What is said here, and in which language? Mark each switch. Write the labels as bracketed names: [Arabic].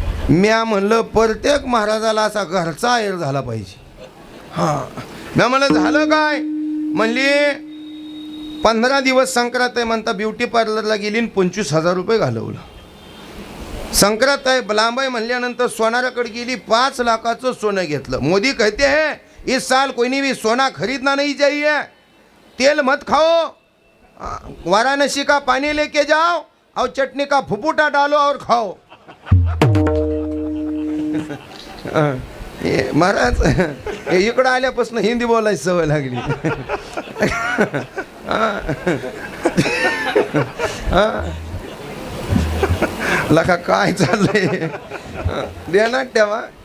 [Marathi] म्या म्हणलं प्रत्येक महाराजाला असा घरचा आहेर झाला पाहिजे. हां, म्या म्हणलं झालं काय? म्हणली 15 दिवस संक्रांत आहे म्हणता ब्युटी पार्लरला गेली आणि 25,000 रुपये घालवलं. संक्रांत आहे लांब आहे म्हणल्यानंतर सोनाराकडे गेली, 5 लाखाचं सोनं घेतलं. [Hindi] मोदी कहते हैं इस साल कोई भी सोना खरीदना नहीं चाहिए, तेल मत खाओ, वाराणसी का पानी लेके जाओ और चटनी का फुफुटा डालो और खाओ. [Marathi] महाराज इकडं आल्यापासून हिंदी बोलायची सवय लागली. लका काय चाललंय ध्यानात ठेवा.